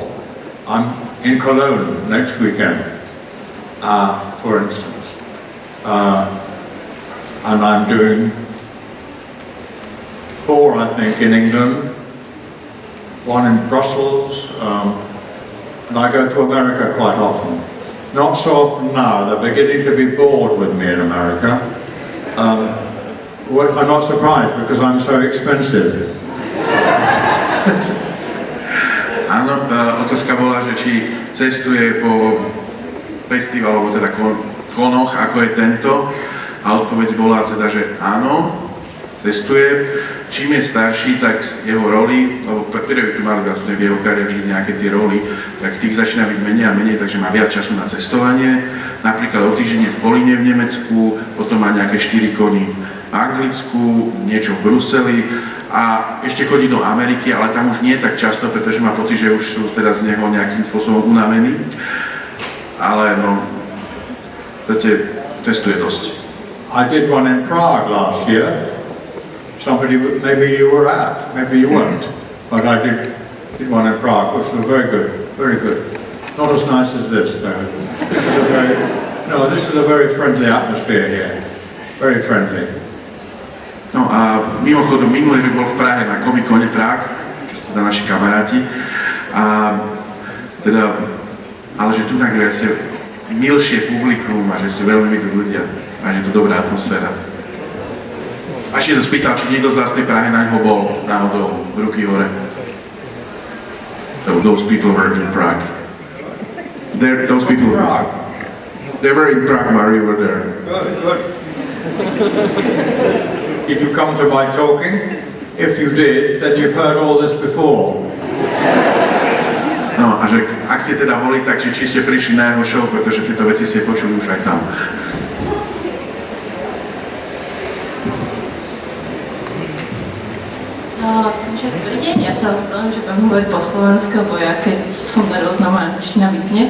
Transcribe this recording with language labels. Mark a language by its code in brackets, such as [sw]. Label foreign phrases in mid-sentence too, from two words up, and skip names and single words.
[en] I'm in Cologne next weekend, for instance, and I'm doing 4, I think, in England, 1 in Brussels, and I go to America quite often. Not so often now, they're beginning to be bored with me in America. I'm not surprised because I'm so expensive. [sk] Áno, otázka bola, že či cestuje po festivaloch, alebo teda konoch, ako je tento. A odpoveď bola teda, že áno, cestuje. Čím je starší, tak jeho roli, lebo ktoré tu mali vlastne v jeho kariére vždy nejaké tie roli, tak tých začína byť menej a menej, takže má viac času na cestovanie. Napríklad o týždeň je v Kolíne v Nemecku, potom má nejaké 4 koni v Anglicku, niečo v Bruseli a ešte chodí do Ameriky, ale tam už nie tak často, pretože má pocit, že už sú teda z neho nejakým spôsobom unavení. Ale no, testuje dosť. [en] I did one in Prague last year. Somebody, maybe you were at, maybe you weren't, but I did one in Prague, which was very good, very good. Not as nice as this, though. This is a very friendly atmosphere here, very friendly. [sk] No a mimochodom, minulý rok bol v Prahe na Comic-Cone Prague, čo sú teda naši kamaráti, a teda, ale že tu tak je asi milšie publikum a že sú veľmi milí ľudia a je to dobrá atmosféra. A ešte sa spýtal, či niekto z vás v tej Prahe na ňoho bol náhodou, ruky hore. [en] Those people were in Prague. Those people. Prague. They were in Prague while you were there. Good, good. Did you come to my talking? If you did, then you've heard all this before. [sk] No a že ak ste teda boli, takže či ste prišli na jeho show, pretože tieto veci ste počuli už aj tam. Dobrý deň, ja sa ospravedlňujem, že budem hovoriť po slovensku, lebo ja keď som nervózna, moja angličtina vypne.